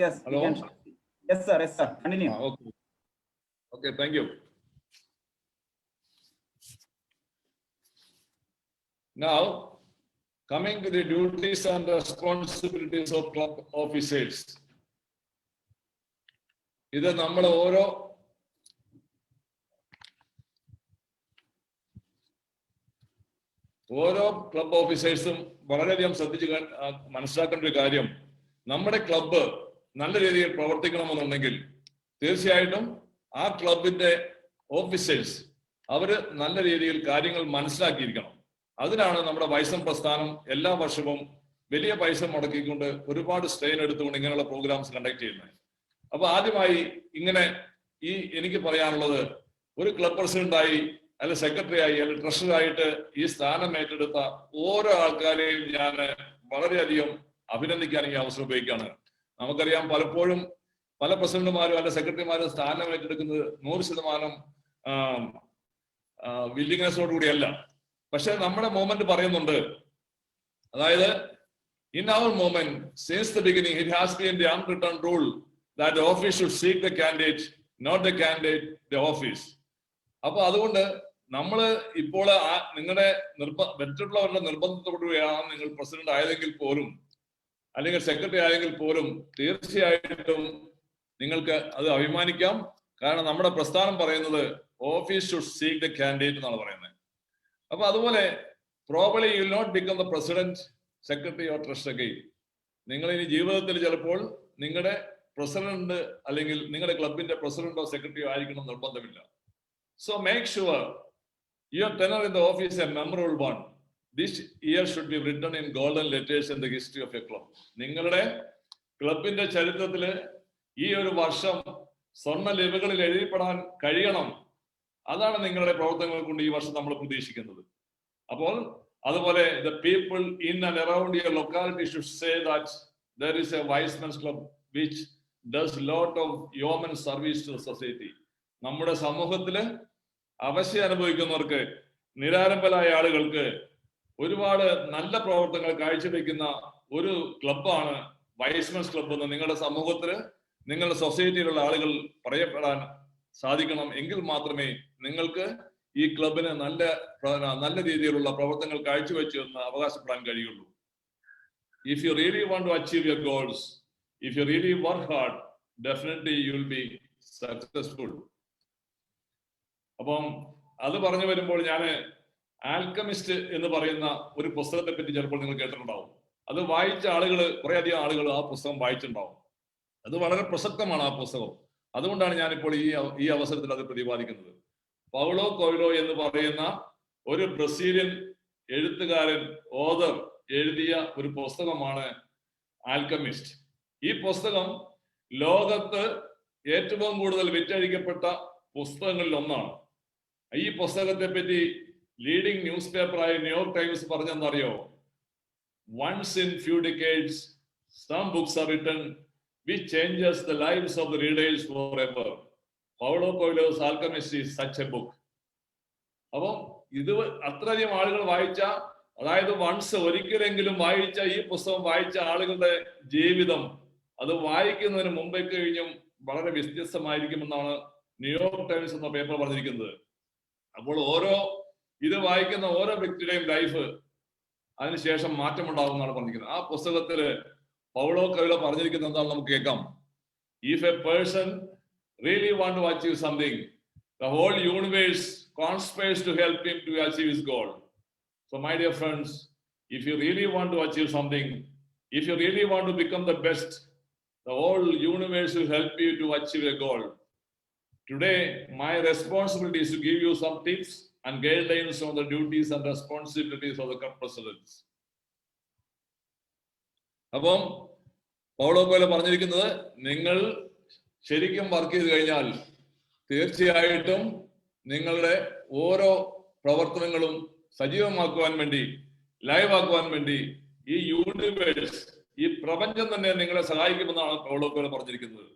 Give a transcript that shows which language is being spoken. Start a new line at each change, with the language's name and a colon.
English: Hello? Yes, sir. Continue. Okay, thank you. Now, coming to the duties and responsibilities of club officers.
Malayalam: ഇത് നമ്മൾ ഓരോ club ഓഫീസേഴ്സും വളരെയധികം ശ്രദ്ധിച്ച് മനസ്സിലാക്കേണ്ട ഒരു കാര്യം, നമ്മുടെ ക്ലബ്ബ് നല്ല രീതിയിൽ പ്രവർത്തിക്കണമെന്നുണ്ടെങ്കിൽ തീർച്ചയായിട്ടും ആ ക്ലബിന്റെ ഓഫീസേഴ്സ് അവര് നല്ല രീതിയിൽ കാര്യങ്ങൾ മനസ്സിലാക്കിയിരിക്കണം. അതിനാണ് നമ്മുടെ വൈസം പ്രസ്ഥാനം എല്ലാ വർഷവും വലിയ പൈസ മുടക്കിക്കൊണ്ട് ഒരുപാട് സ്ട്രെയിൻ എടുത്തുകൊണ്ട് ഇങ്ങനെയുള്ള പ്രോഗ്രാംസ് കണ്ടക്ട് ചെയ്യുന്നത്. അപ്പൊ ആദ്യമായി ഇങ്ങനെ എനിക്ക് പറയാനുള്ളത്, ഒരു ക്ലബ് പ്രസിഡന്റായി അല്ലെ സെക്രട്ടറി ആയി അല്ലെ ട്രഷററായിട്ട് ഈ സ്ഥാനം ഏറ്റെടുത്ത ഓരോ ആൾക്കാരെയും ഞാൻ വളരെയധികം അഭിനന്ദിക്കാൻ ഈ അവസരം ഉപയോഗിക്കുകയാണ്. നമുക്കറിയാം, പലപ്പോഴും പല പ്രസിഡന്റുമാരും അല്ലെ സെക്രട്ടറിമാരും സ്ഥാനം ഏറ്റെടുക്കുന്നത് 100% വില്ലിങ്നെസ്സോടുകൂടിയല്ല. പക്ഷെ നമ്മുടെ മൂവ്മെന്റ് പറയുന്നുണ്ട്, അതായത്
English: in our movement since the beginning it has been the unwritten rule that the office should seek the candidate, not the candidate the office.
Malayalam: അപ്പൊ അതുകൊണ്ട് നമ്മള് ഇപ്പോൾ നിങ്ങളുടെ മറ്റുള്ളവരുടെ നിർബന്ധത്തോടുകൂടിയാണ് നിങ്ങൾ പ്രസിഡന്റ് ആയതെങ്കിൽ പോലും അല്ലെങ്കിൽ സെക്രട്ടറി ആയെങ്കിൽ പോലും തീർച്ചയായിട്ടും നിങ്ങൾക്ക് അത് അഭിമാനിക്കാം. കാരണം നമ്മുടെ പ്രസ്ഥാനം പറയുന്നത്
English: office should seek the candidate
Malayalam: എന്നാണ് പറയുന്നത്. അപ്പൊ അതുപോലെ
English: Probably you will not become the president, secretary or treasurer.
Malayalam: നിങ്ങൾ ഇനി ജീവിതത്തിൽ ചിലപ്പോൾ നിങ്ങളുടെ പ്രസിഡന്റ് അല്ലെങ്കിൽ നിങ്ങളുടെ ക്ലബിന്റെ പ്രസിഡന്റോ സെക്രട്ടറിയോ ആയിരിക്കണം നിർബന്ധമില്ല.
English: So make sure your tenure in the office is a memorable one. This year should be written in golden letters in the history of your club.
Malayalam: നിങ്ങളുടെ ക്ലബിന്റെ ചരിത്രത്തില് ഈ ഒരു വർഷം സ്വർണ്ണ ലിപികളിൽ എഴുതിപ്പെടാൻ കഴിയണം. അതാണ് നിങ്ങളുടെ പ്രവർത്തനങ്ങൾ കൊണ്ട് ഈ വർഷം നമ്മൾ പ്രതീക്ഷിക്കുന്നത്. അപ്പോൾ അതുപോലെ
English: the people in and around your locality should say that there is a wise men's club which does lot of yeoman service to the society.
Malayalam: നമ്മുടെ സമൂഹത്തില് അവശ്യം അനുഭവിക്കുന്നവർക്ക്, നിരാലംബരായ ആളുകൾക്ക് ഒരുപാട് നല്ല പ്രവർത്തനങ്ങൾ കാഴ്ചവെക്കുന്ന ഒരു ക്ലബ്ബാണ് വൈസ്മെൻസ് ക്ലബ് എന്ന് നിങ്ങളുടെ സമൂഹത്തിൽ നിങ്ങളുടെ സൊസൈറ്റിയിലുള്ള ആളുകൾ പറയപ്പെടാൻ സാധിക്കണം. എങ്കിൽ മാത്രമേ നിങ്ങൾക്ക് ഈ ക്ലബിന് നല്ല രീതിയിലുള്ള പ്രവർത്തനങ്ങൾ കാഴ്ചവെച്ചു എന്ന് അവകാശപ്പെടാൻ കഴിയുള്ളൂ.
English: If you really want to achieve your goals, if you really work hard, definitely you will be successful.
Malayalam: അപ്പം അത് പറഞ്ഞു വരുമ്പോൾ ഞാൻ ആൽക്കമിസ്റ്റ് എന്ന് പറയുന്ന ഒരു പുസ്തകത്തെ പറ്റി ചിലപ്പോൾ നിങ്ങൾ കേട്ടിട്ടുണ്ടാവും. അത് വായിച്ച ആളുകൾ, കുറെ അധികം ആളുകൾ ആ പുസ്തകം വായിച്ചിട്ടുണ്ടാവും. അത് വളരെ പ്രസക്തമാണ് ആ പുസ്തകം. അതുകൊണ്ടാണ് ഞാനിപ്പോൾ ഈ അവസരത്തിൽ അത് പ്രതിപാദിക്കുന്നത്. പൗളോ കൊയ്ലോ എന്ന് പറയുന്ന ഒരു ബ്രസീലിയൻ എഴുത്തുകാരൻ, ഓതർ എഴുതിയ ഒരു പുസ്തകമാണ് ആൽക്കമിസ്റ്റ്. ഈ പുസ്തകം ലോകത്ത് ഏറ്റവും കൂടുതൽ വിറ്റഴിക്കപ്പെട്ട പുസ്തകങ്ങളിൽ ഒന്നാണ്. ഈ പുസ്തകത്തെ പറ്റി leading news പേപ്പറായ New York times പറഞ്ഞെന്നറിയോ?
English: Once in few decades, some books are written which changes the lives of the readers forever. Paulo Coelho's Alchemist is such a book.
Malayalam: അപ്പം ഇത് അത്രയധികം ആളുകൾ വായിച്ച, അതായത് വൺസ് ഒരിക്കലെങ്കിലും വായിച്ച ഈ പുസ്തകം വായിച്ച ആളുകളുടെ ജീവിതം അത് വായിക്കുന്നതിന് മുമ്പേ കഴിഞ്ഞും വളരെ വ്യത്യസ്തമായിരിക്കുമെന്നാണ് ന്യൂയോർക്ക് ടൈംസ് എന്ന പേപ്പർ പറഞ്ഞിരിക്കുന്നത്. അപ്പോൾ ഇത് വായിക്കുന്ന ഓരോ വ്യക്തിയുടെയും ലൈഫ് അതിനുശേഷം മാറ്റമുണ്ടാകും എന്നാണ് പറഞ്ഞിരിക്കുന്നത്. ആ പുസ്തകത്തില് പൗളോ കൊയ്ലോ പറഞ്ഞിരിക്കുന്നത് എന്താണെന്ന് നമുക്ക് കേൾക്കാം.
English: If a person really want to achieve something, the whole universe conspires to help him to achieve his goal. So my dear friends, if you really want to achieve something, if you really want to become the best, the whole universe will help you to achieve a goal. Today, my responsibility is to give you some tips and guidelines on the duties and responsibilities of the club presidents.
Malayalam: അപ്പം Paulo Coelho പറഞ്ഞിരിക്കുന്നത്, നിങ്ങൾ ശരിക്കും work ചെയ്ത് കഴിഞ്ഞാൽ തീർച്ചയായിട്ടും നിങ്ങളുടെ ഓരോ പ്രവർത്തനങ്ങളും സജീവമാക്കുവാൻ വേണ്ടി, ലൈവ് ആക്കുവാൻ വേണ്ടി ഈ യൂണിവേഴ്സ്, ഈ പ്രപഞ്ചം തന്നെ നിങ്ങളെ സഹായിക്കുമെന്നാണ് പൗളോ കൊയ്ലോ പറഞ്ഞിരിക്കുന്നത്.